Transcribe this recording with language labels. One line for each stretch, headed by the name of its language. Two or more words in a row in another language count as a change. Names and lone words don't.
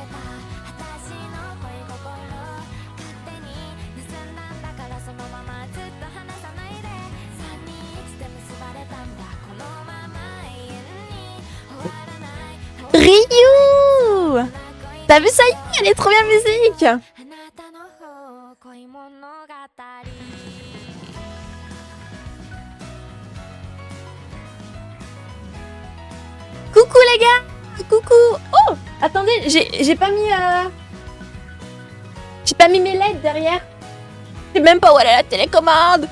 Japanese: た私の恋心勝手に盗んだんだからそのままずっと離さないで321で結ばれたんだこのまま永遠に終わらないRyu!
French: T'as vu ça? Elle est trop bien musique!
Japanese: あなたの恋物語
French: Coucou les gars! Coucou! Oh! Attendez, j'ai pas mis... J'ai pas mis mes LED derrière. Je sais même pas où elle est la télécommande.